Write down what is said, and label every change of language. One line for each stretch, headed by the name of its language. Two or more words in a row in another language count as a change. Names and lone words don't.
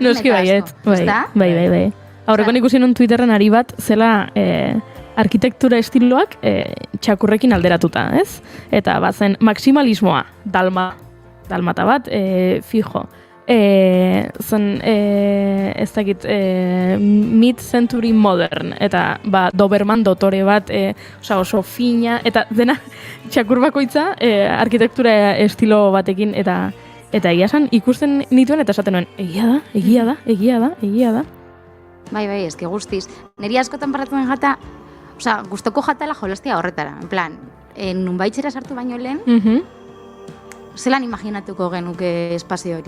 Basque: Noski baiet, bai. Aurreko ikusi nun Twitterren ari bat, zela arkitektura estiloak txakurrekin alderatuta, ez? Eta bazen maximalismoa, dalmata bat, fijo. Zen, ez dakit,
English: mid-century modern,
Basque: eta Doberman dotore bat, oso fina, eta dena txakur bakoitza arkitektura estilo batekin, eta egia esan ikusten nituen, eta esaten nuen, egia da. Bai, ezke guztiz. Neri askotan parratzen jata, gustoko jatala jolastia horretara,
Spanish: en plan,
Basque: nunbaitxera sartu baino lehen, zelan imaginatuko genuke espazio hori.